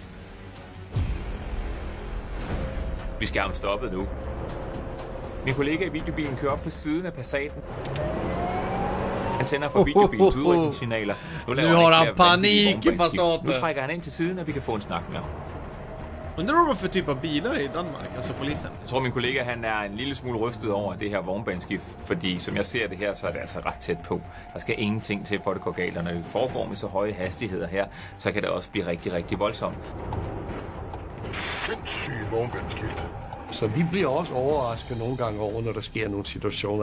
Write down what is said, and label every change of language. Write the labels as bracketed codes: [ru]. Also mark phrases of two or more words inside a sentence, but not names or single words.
[da] Vi skal have stoppet nu. Min kollega i videobilen kører op på siden af Passaten. Han tænder for videobilens udrykningssignaler. Nu har han panik i Passaten. Nu trækker han ind til siden, og vi kan få en snak med ham. [sv] Undrar vad för typ av bilar i Danmark, alltså polisen? [da] Jeg tror, min kollega han er en lille smule rystet over det her vognbaneskift, fordi som jeg ser det her, så er det altså ret tæt på. Der skal ingenting til, for at det går galt, og når det foregår med så høje hastigheder her, så kan det også blive rigtig, rigtig voldsomt. Sindssygt vognbaneskift. Så vi bliver også overrasket nogle gange over, når der sker nogle situationer.